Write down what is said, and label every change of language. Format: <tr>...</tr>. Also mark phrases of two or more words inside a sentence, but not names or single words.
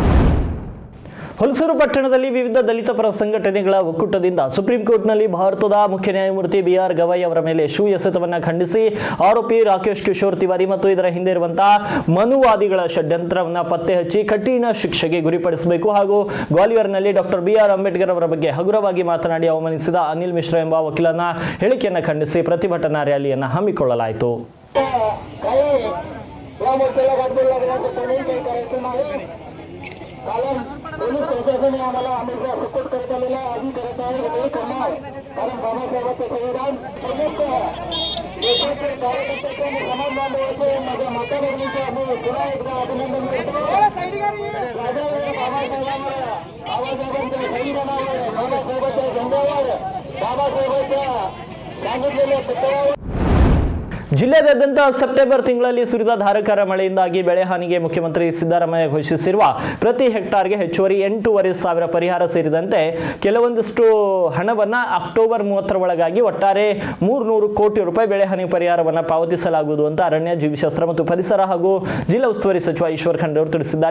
<kn>ಹುಲ್ಸೂರು ಪಟ್ಟಣದಲ್ಲಿ ವಿವಿಧ ದಲಿತ ಪರ ಸಂಘಟನೆಗಳ ಒಕ್ಕೂಟದಿಂದ ಸುಪ್ರೀಂ ಕೋರ್ಟ್ನಲ್ಲಿ ಭಾರತದ ಮುಖ್ಯ ನ್ಯಾಯಮೂರ್ತಿ BR ಗವಾಯಿ ಅವರ ಮೇಲೆ ಶೂ ಎಸೆತವನ್ನು ಖಂಡಿಸಿ ಆರೋಪಿ ರಾಕೇಶ್ ಕಿಶೋರ್ ತಿವಾರಿ ಮತ್ತು ಇದರ ಹಿಂದೆ ಇರುವಂತಹ ಮನುವಾದಿಗಳ ಷಡ್ಯಂತ್ರವನ್ನು ಪತ್ತೆ ಹಚ್ಚಿ ಕಠಿಣ ಶಿಕ್ಷೆಗೆ ಗುರಿಪಡಿಸಬೇಕು ಹಾಗೂ ಗ್ವಾಲಿಯರ್ನಲ್ಲಿ ಡಾಕ್ಟರ್ BR ಅಂಬೇಡ್ಕರ್ ಅವರ ಬಗ್ಗೆ ಹಗುರವಾಗಿ ಮಾತನಾಡಿ ಅವಮಾನಿಸಿದ ಅನಿಲ್ ಮಿಶ್ರಾ ಎಂಬ ವಕೀಲನ ಹೇಳಿಕೆಯನ್ನು ಖಂಡಿಸಿ ಪ್ರತಿಭಟನಾ ರ್ಯಾಲಿಯನ್ನು ಹಮ್ಮಿಕೊಳ್ಳಲಾಯಿತು.</kn> <mr>कारण पोलीस प्रशासनाने आम्हाला अनेकदा सपोर्ट करत आलेला आधी करत आहे हे करणार. कारण बाबासाहेबांचं संविधान देशाचे कार्यकर्त्याचे आणि समाज बांधवांचे माझ्या माता भगिनीचे आम्ही पुन्हा एकदा अभिनंदन करतो. बाबासाहेबांच्या संविधानावर, बाबासाहेबांच्या झेंड्यावर, बाबासाहेबांच्या सांगितलेल्या सत्यावर</mr> <kn>ಜಿಲ್ಲೆಯಾದ್ಯಂತ ಸೆಪ್ಟೆಂಬರ್ ತಿಂಗಳಲ್ಲಿ ಸುರಿದ ಧಾರಾಕಾರ ಮಳೆಯಿಂದಾಗಿ ಬೆಳೆ ಹಾನಿಗೆ ಮುಖ್ಯಮಂತ್ರಿ ಸಿದ್ದರಾಮಯ್ಯ ಘೋಷಿಸಿರುವ ಪ್ರತಿ ಹೆಕ್ಟಾರ್ಗೆ ಹೆಚ್ಚುವರಿ 8,500 ಪರಿಹಾರ ಸೇರಿದಂತೆ ಕೆಲವೊಂದಿಷ್ಟು ಹಣವನ್ನು ಅಕ್ಟೋಬರ್ 30ರ ಒಳಗಾಗಿ ಒಟ್ಟಾರೆ 300 ಕೋಟಿ ರೂಪಾಯಿ ಬೆಳೆ ಹಾನಿ ಪರಿಹಾರವನ್ನು ಪಾವತಿಸಲಾಗುವುದು ಅಂತ ಅರಣ್ಯ, ಜೀವಿಶಾಸ್ತ್ರ ಮತ್ತು ಪರಿಸರ ಹಾಗೂ ಜಿಲ್ಲಾ ಉಸ್ತುವಾರಿ ಸಚಿವ ಈಶ್ವರ್ ಖಂಡ್ರೆ ಅವರು ತಿಳಿಸಿದ್ದಾರೆ.</kn>